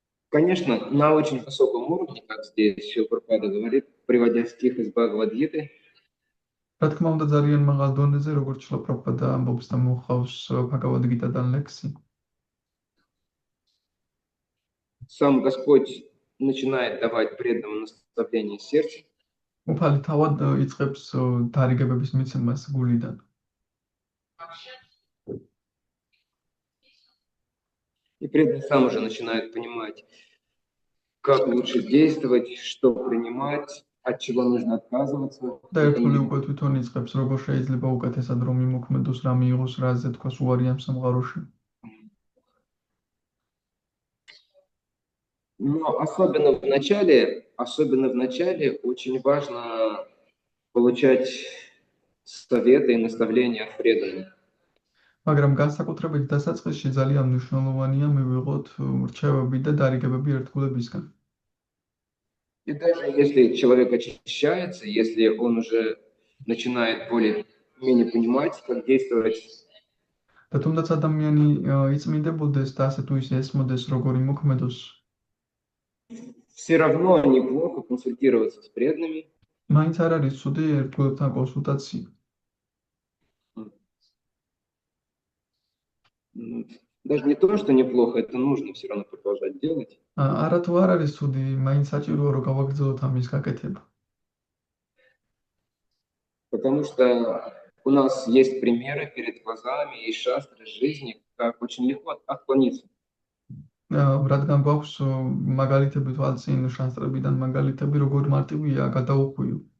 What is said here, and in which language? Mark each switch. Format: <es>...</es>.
<ru>Конечно, на очень высоком уровне, как здесь Шрила Прабхупада говорит, приводя стих из Бхагавад-гиты,</ru> <ka>რა თქმა უნდა ძალიან მაღალ დონეზე, როგორც შრილა პრაბჰუპადა ამბობს და მოხავს ბჰაგავად-გიტადან ლექსი.</ka> <ru>сам Господь начинает давать преданному наставление сердца.</ru> <ka>უფალი თავად იწყებს დარიგებების მიცემას გულიდან.</ka> <ru>И преданный сам уже начинает понимать, как лучше действовать, что принимать, от чего нужно отказываться.</ru> <ka>და ერთგული უკვე თვითონ იწყებს, როგორ შეიძლება უკეთესად რომ იმოქმედოს, რა მიიღოს, რაზე თქვას უარი ამ სამყაროში.</ka> <ru>Но особенно в начале очень важно получать советы и наставления от преданных.</ru> <ka>მაგრამ განსაკუთრებით დასაწყისში ძალიან მნიშვნელოვანია მივიღოთ რჩევები და დარიგებები ერთგულებისგან.</ka> <ru>И даже если человек очищается, если он уже начинает более-менее понимать, как действовать,</ru> <ka>და თუნდაც ადამიანი იწმინდებოდეს და ასე თუ ისე ესმოდეს, როგორ იმოქმედოს,</ka> <ru>все равно неплохо консультироваться с преданными.</ru> <ka>მაინც არ არის ცუდი ერთგულებთან კონსულტაცია.</ka> <ru>Даже не то, что неплохо, это нужно все равно продолжать делать.</ru> <ka>არა თუ არ არის ცუდი, მაინც საჭიროა რომ გავაგრძელოთ ამის გაკეთება.</ka> <ru>Потому что у нас есть примеры перед глазами и шастры жизни, как очень легко отклониться.</ru> <ka>რადგან გვაქვს მაგალითები თვალწინ შასტრებიდან მაგალითები, როგორ მარტივია გადაუხვიო.</ka>